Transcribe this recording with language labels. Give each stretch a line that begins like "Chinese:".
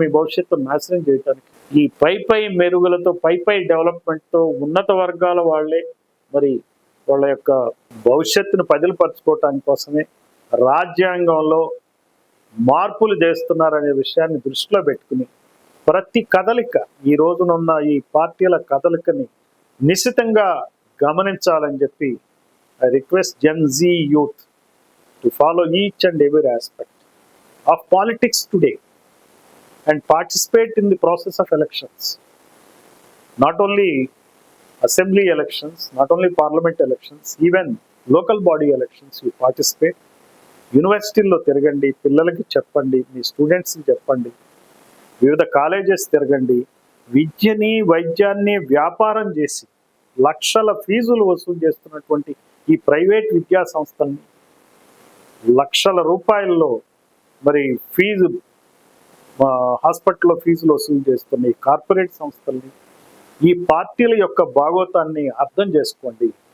Telugu: మీ భవిష్యత్తును నాశనం చేయడానికి ఈ పై మెరుగులతో, పై డెవలప్మెంట్తో ఉన్నత వర్గాల వాళ్ళే మరి వాళ్ళ యొక్క భవిష్యత్తును పదిలపరచుకోవటానికి కోసమే రాజ్యాంగంలో మార్పులు చేస్తున్నారనే విషయాన్ని దృష్టిలో పెట్టుకుని ప్రతి కదలిక, ఈ రోజునున్న ఈ పార్టీల కదలికని నిశితంగా గమనించాలని చెప్పి
English: I request Gen Z youth to follow each and every aspect of politics today and participate in the process of elections. Not only assembly elections, not only parliament elections, even local body elections you participate.
Telugu: యూనివర్సిటీల్లో తిరగండి, పిల్లలకి చెప్పండి, మీ స్టూడెంట్స్కి చెప్పండి, వివిధ colleges తిరగండి. విద్యని వైద్యాన్ని వ్యాపారం చేసి లక్షల ఫీజులు వసూలు చేస్తున్నటువంటి ఈ ప్రైవేట్ విద్యా సంస్థల్ని, లక్షల రూపాయల్లో మరి ఫీజు హాస్పిటల్లో ఫీజులు వసూలు చేస్తున్న ఈ కార్పొరేట్ సంస్థల్ని, ఈ పార్టీల యొక్క భాగోతాన్ని అర్థం చేసుకోండి.